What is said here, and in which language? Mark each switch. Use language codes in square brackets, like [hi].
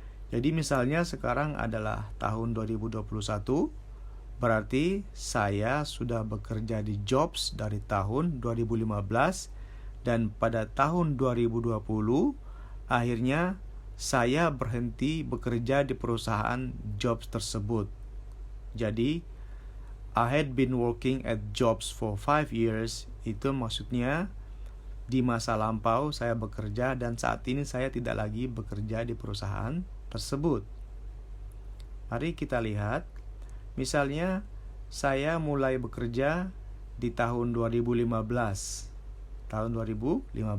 [id] Jadi misalnya sekarang adalah tahun 2021, berarti saya sudah bekerja di jobs dari tahun 2015 dan pada tahun 2020 akhirnya saya berhenti bekerja di perusahaan jobs tersebut. [en] Jadi, I had been working at jobs for 5 years. [id] Itu maksudnya di masa lampau saya bekerja dan saat ini saya tidak lagi bekerja di perusahaan tersebut. Mari kita lihat. Misalnya, saya mulai bekerja di tahun 2015. Tahun 2015.